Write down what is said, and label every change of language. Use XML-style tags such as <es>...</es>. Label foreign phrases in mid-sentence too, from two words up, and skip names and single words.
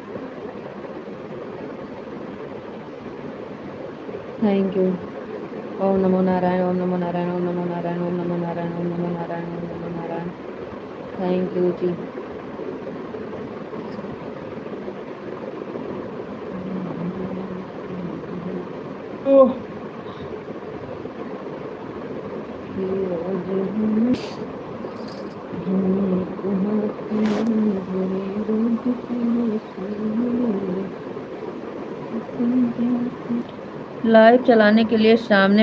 <en>Thank you.</en> <sa>ओम नमो नारायण, ओम नमो नारायण, ओम नमो नारायण, ओम नमो नारायण, ओम नमो नारायण, ओम नमो नारायण।</sa> <en>thank you जी।</en> <hi>ओह लाइव चलाने के लिए सामने</hi>